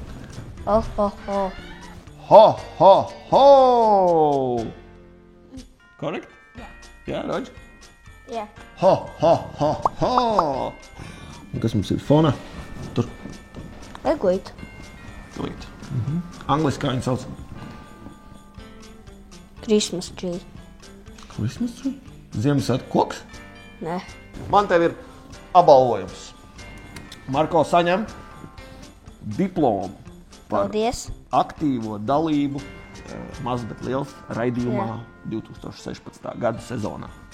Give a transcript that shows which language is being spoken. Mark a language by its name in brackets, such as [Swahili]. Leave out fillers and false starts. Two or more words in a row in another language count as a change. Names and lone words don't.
[Latvian] Ho! Korekt? Jā, Roģi? Jā. Ho! Un kas mums ir fonā? Tur. Eglīte. Eglīte. Angliski kā viņi sauc? [English] Christmas tree. Christmas tree? [Latvian] Ziemassvētku koks? Nē. Man tev ir apbalvojums. Marko saņem diplomu par Paldies. aktīvo dalību Mazs, bet liels raidījumā 2016. gada sezonā.